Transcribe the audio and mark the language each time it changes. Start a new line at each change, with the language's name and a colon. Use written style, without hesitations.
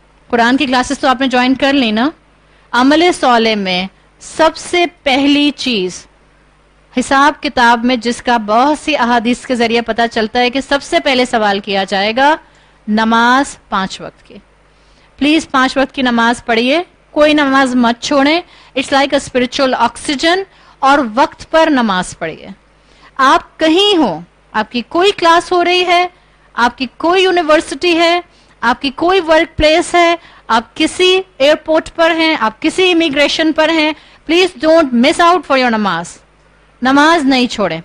Urdu: قرآن کی کلاسز تو آپ نے جوائن کر لی نا. عمل صالح میں سب سے پہلی چیز، حساب کتاب میں جس کا بہت سی احادیث کے ذریعے پتہ چلتا ہے کہ سب سے پہلے سوال کیا جائے گا، نماز 5 وقت کی. پلیز 5 وقت کی نماز پڑھیے، کوئی نماز مت چھوڑیں.
English: It's like a spiritual oxygen.
Urdu: اور وقت پر نماز پڑھیے. آپ کہیں ہو، آپ کی کوئی کلاس ہو رہی ہے، آپ کی کوئی یونیورسٹی ہے، آپ کی کوئی ورک پلیس ہے، آپ کسی ایئرپورٹ پر ہیں، آپ کسی امیگریشن پر ہیں،
English: Please don't miss out for your نماز.
Urdu: نماز نہیں چھوڑیں.